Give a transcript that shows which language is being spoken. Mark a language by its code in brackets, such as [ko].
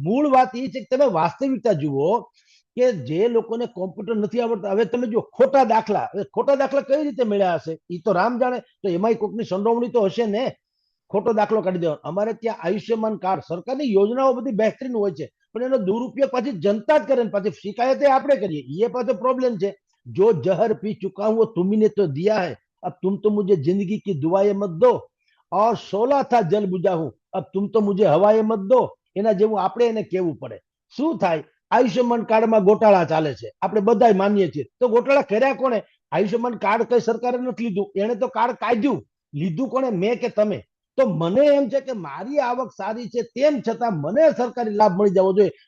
[gu] મૂળ વાત એ છે કે તમે વાસ્તવિકતા જુઓ કે જે લોકોને કોમ્પ્યુટર નથી આવડતા, હવે તમે જો ખોટા દાખલા કઈ રીતે મળ્યા હશે એ તો રામ જાણે. તો એમાંય કોઈકની સંડોવણી તો હશે ને. ખોટો દાખલો કાઢી દેવાનો. અમારે ત્યાં આયુષ્યમાન કાર્ડ, સરકારની યોજનાઓ બધી બહેતરીન હોય છે, પણ એનો દુરુપયોગ પછી જનતા જ કરે ને પાછી શિકાયત આપણે કરીએ. એ પાછો પ્રોબ્લેમ છે. [hi] जो जहर पी चुका हूं वो तुम्ही ने तो दिया है, अब तुम तो मुझे जिंदगी की दुआएं मत दो, और 16 था जल बुझा हूं, अब तुम तो मुझे हवाएं मत दो. [gu] એના જેવું આપણે એને કેવું પડે. શું થાય? આયુષ્યમાન કાર્ડમાં ગોટાળા ચાલે છે, આપણે બધા માનીએ છીએ. તો ગોટાળા કર્યા કોણે? આયુષ્યમાન કાર્ડ કઈ સરકારે નથી લીધું, એને તો કાર્ડ કાઢ્યું. લીધું કોણે? મેં કે તમે? તો મને એમ છે કે મારી આવક સારી છે તેમ છતાં મને સરકારી લાભ મળી જવો જોઈએ.